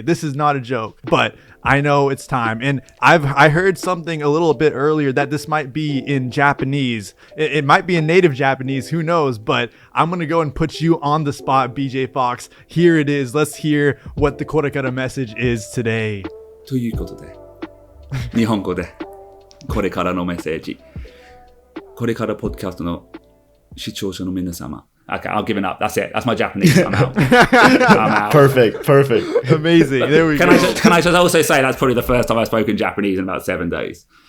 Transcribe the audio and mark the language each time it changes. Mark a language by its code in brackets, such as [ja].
[en] This is not a joke, but I know it's time. And I heard something a little bit earlier that this might be in Japanese. It might be in native Japanese, who knows? But I'm going to go and put you on the spot, BJ Fox. Here it is. Let's hear what the KoreKara message is today. [ja] ということで、日本語でこれからのメッセージ。これからポッドキャストの視聴者の皆様。 [en] Okay, I'll give it up. That's it. That's my Japanese. I'm out. I'm out. Perfect. Amazing. There we go. Can I just also say that's probably the first time I've spoken Japanese in about 7 days.